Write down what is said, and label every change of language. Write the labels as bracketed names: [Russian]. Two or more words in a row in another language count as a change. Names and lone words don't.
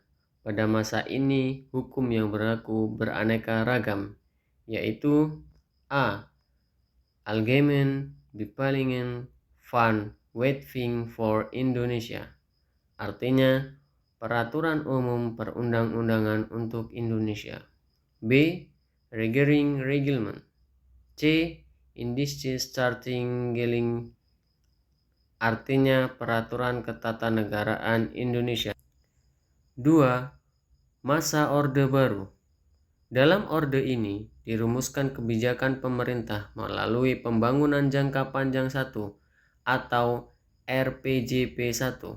[Indonesian] Pada masa ini, hukum yang berlaku beraneka ragam, yaitu A. Algemeen Bepalingen van Wetgeving voor Indonesia, artinya peraturan umum perundang-undangan untuk Indonesia. B. Regering Reglement. C. Indische Staatregeling, artinya peraturan ketatanegaraan Indonesia. 2. Masa Orde Baru. Dalam orde ini dirumuskan kebijakan pemerintah melalui Pembangunan Jangka Panjang 1 atau RPJP 1.